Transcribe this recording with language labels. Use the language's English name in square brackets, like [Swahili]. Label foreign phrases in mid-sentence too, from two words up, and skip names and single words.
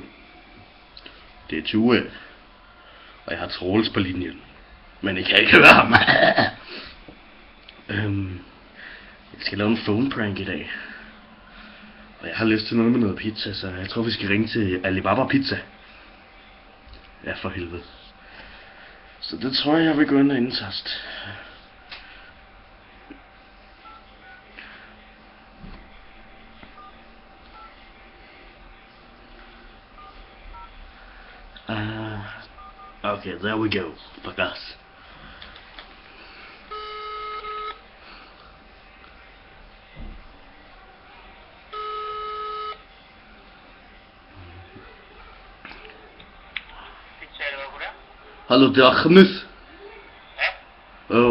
[Danish] Det er Tue, og jeg har Troels på linjen, men I kan ikke høre ham. Jeg skal lave en [English] phone prank [Danish] i dag, og jeg har lyst til noget med noget pizza, så jeg tror vi skal ringe til Alibaba Pizza. Ja, for helvede. Så det tror jeg vil gå ind og indtaste. [English] Okay, there we go. Fuck us. [Danish] Hallo, det er Khamis. Ja?